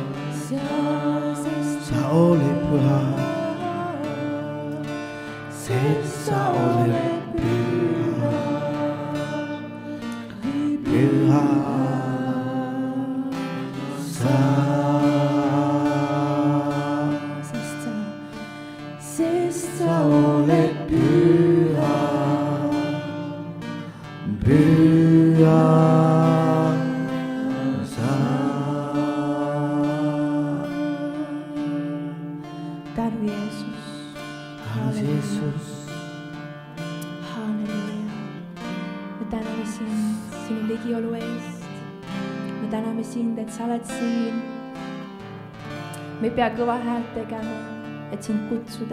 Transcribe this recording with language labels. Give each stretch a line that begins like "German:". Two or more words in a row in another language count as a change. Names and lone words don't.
Estonian: sa oleh pyha sa oleh pyha pyha sa sa oleh pyha pyha sa tänu Jeesus. Jeesus Halleluuja. Me täname sind sinu ligiolu eest. Me täname sind, et sa oled siin. Me ei pea kõva häält tegema, et sind kutsuda.